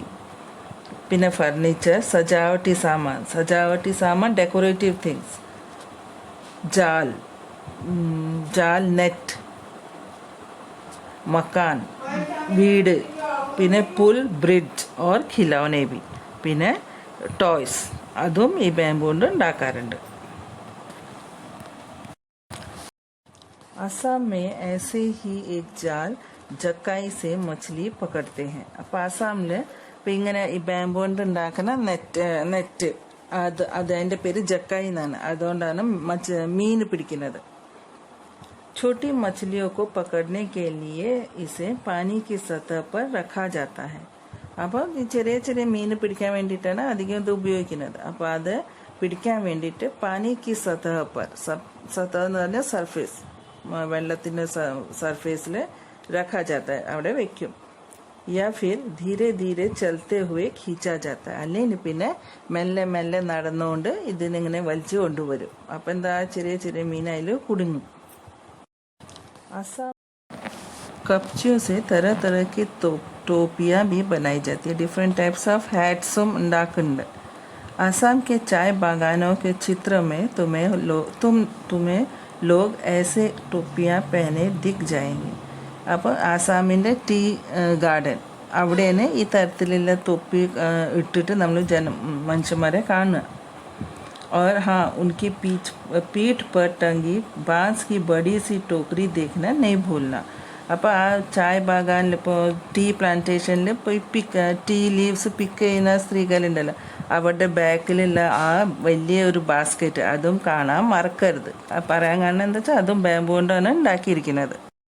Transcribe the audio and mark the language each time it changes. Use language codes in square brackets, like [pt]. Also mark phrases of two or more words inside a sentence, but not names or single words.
[ml] പിന്നെ ഫർണിച്ചർ, [hi] सजावटी सामान [en] decorative things, [ml] ജാൽ നെറ്റ്, മക്കാൻ വീട്, പിന്നെ പുൽ ബ്രിഡ്ജ് [hi] और खिलौने भी, [ml] പിന്നെ ടോയ്സ്, അതും ഈ ബാമ്പു കൊണ്ട് ഉണ്ടാക്കാറുണ്ട്. [hi] असम में ऐसे ही एक जाल जक्काई से मछली पकड़ते हैं. [ml] അപ്പോൾ ആസാമിൽ ഇപ്പം ഇങ്ങനെ ഈ ബാമ്പു കൊണ്ട് ഉണ്ടാക്കുന്ന നെറ്റ് അതിൻ്റെ പേര് ജക്കായി എന്നാണ്. അതുകൊണ്ടാണ് മീൻ പിടിക്കുന്നത്. [hi] छोटी मछलियों को पकड़ने के लिए इसे पानी की सतह पर रखा जाता है. [ml] അപ്പോൾ ഈ ചെറിയ ചെറിയ മീൻ പിടിക്കാൻ വേണ്ടിയിട്ടാണ് അധികം ഇത് ഉപയോഗിക്കുന്നത്. അപ്പോൾ അത് പിടിക്കാൻ വേണ്ടിയിട്ട് [hi] पानी की सतह पर, [ml] സതഹ എന്ന് പറഞ്ഞാൽ സർഫേസ്, വെള്ളത്തിൻ്റെ സർഫേസിൽ [hi] रखा जाता [ml] അവിടെ വെക്കും. [hi] या फिर धीरे धीरे चलते हुए खींचा जाता, [ml] അല്ലെങ്കിൽ പിന്നെ മെല്ലെ മെല്ലെ നടന്നുകൊണ്ട് ഇതിനിങ്ങനെ വലിച്ചു കൊണ്ടുവരും. അപ്പം എന്താ, ചെറിയ ചെറിയ മീൻ അതിൽ കുടുങ്ങും. [hi] आसाम कपचियों से तरह तरह की टोपियाँ भी बनाई जाती है. [en] different types of hats um ഉണ്ടാക്കുന്നുണ്ട്. [hi] आसाम के चाय बागानों के चित्र में तुम्हें लोग ऐसे टोपियाँ पहने दिख जाएंगे. [ml] അപ്പോൾ ആസാമിൻ്റെ [en] tea garden [ml] അവിടെയാണ് ഈ തരത്തിലുള്ള തൊപ്പി ഇട്ടിട്ട് നമ്മൾ മനുഷ്യന്മാരെ കാണുക. [hi] और हाँ, उनकी पीठ पर टंगी बांस की बड़ी सी टोकरी देखना नहीं भूलना. [ml] അപ്പോൾ ആ ചായ ബാഗാനിൽ ഇപ്പോൾ [en] tea plantation [ml] പോയി [en] tea leaves pick [ml] ചെയ്യുന്ന സ്ത്രീകളുണ്ടല്ലോ, അവരുടെ ബാക്കിലുള്ള ആ വലിയ ഒരു ബാസ്ക്കറ്റ് അതും കാണാൻ മറക്കരുത്. പറയാൻ കാരണം എന്താ വെച്ചാൽ അതും ബാമ്പു കൊണ്ടാണ് ഉണ്ടാക്കിയിരിക്കുന്നത്.